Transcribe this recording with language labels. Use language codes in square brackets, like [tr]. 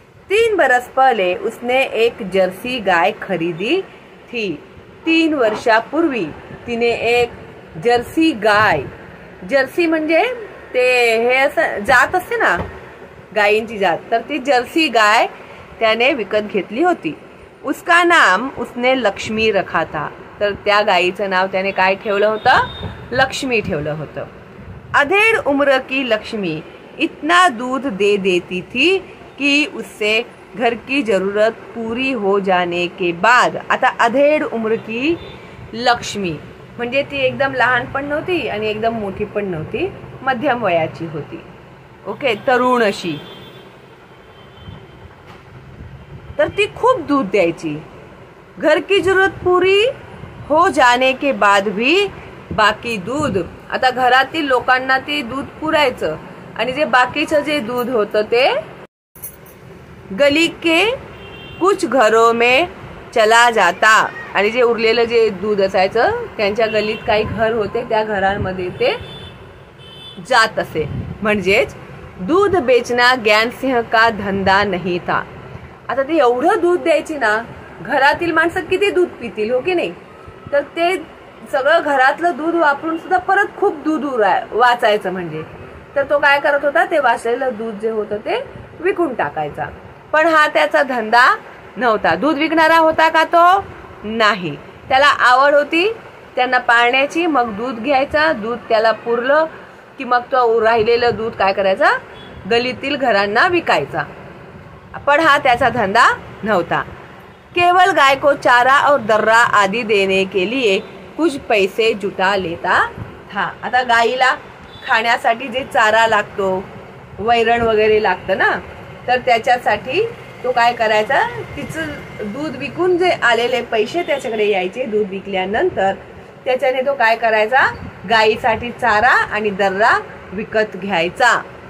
[hi] 3 बरस पहले उसने एक जर्सी गाय खरीदी थी। [mr] 3 वर्षापूर्वी तिने एक जर्सी गाय, जर्सी म्हणजे ते हे असं जात असते ना गायींची जात, तर ती जर्सी गाय त्याने विकत घेतली होती। [hi] उसका नाम उसने लक्ष्मी रखा था। [mr] तर त्या गायीचं नाव त्याने काय ठेवलं होतं, लक्ष्मी ठेवलं होतं। [hi] अधेड़ उम्र की लक्ष्मी इतना दूध दे देती थी कि उससे घर की जरूरत पूरी हो जाने के बाद, [mr] आता अधेड़ उम्र की लक्ष्मी म्हणजे ती एकदम लहान पण नव्हती आणि एकदम मोठी पण नव्हती, मध्यम वयाची होती। ओके, तरुण अशी, तर ती खूप दूध द्यायची। [hi] घर की जरूरत पूरी हो जाने के बाद भी बाकी दूध, [mr] आता घरातील लोकांना ती दूध पुरायचं आणि जे बाकीचं जे दूध होतं ते [hi] गली के कुछ घरों में चला जाता, [mr] आणि जे उरलेलं जे दूध असायचं त्यांच्या गलीत काही घर होते, त्या घरांमध्ये ते जात असे। [hi] म्हणजेच दूध बेचना ज्ञानसिंह का धंदा नहीं था। [mr] आता ते एवढं दूध द्यायची ना, घरातील माणसं किती दूध पितील, हो की नाही, तर ते सगळं घरातलं दूध वापरून सुद्धा परत खूप दूध वाचायचं, म्हणजे तर तो काय करत होता, ते वाचलेलं दूध जे होतं ते विकून टाकायचा। पण हा त्याचा धंदा नव्हता। दूध विकणारा होता का तो, नाही, त्याला आवड होती त्यांना पाळण्याची, मग दूध घ्यायचा, दूध त्याला पुरलं की मग तो राहिलेलं दूध काय करायचा, गलीतील घरांना विकायचा, पण हा त्याचा धंदा नव्हता। [hi] केवल गाय को चारा और दर्रा आदि देने के लिए कुछ पैसे जुटा लेता था। [mr] आता गाईला खाण्यासाठी जे चारा लागतो, वैरण वगैरे लागतं ना, तर त्याच्यासाठी तो काय करायचा, तिचं दूध विकून जे आलेले पैसे त्याच्याकडे यायचे, दूध विकल्यानंतर त्याच्याने तो काय करायचा, गायीसाठी चारा आणि दर्रा विकत घ्यायचा।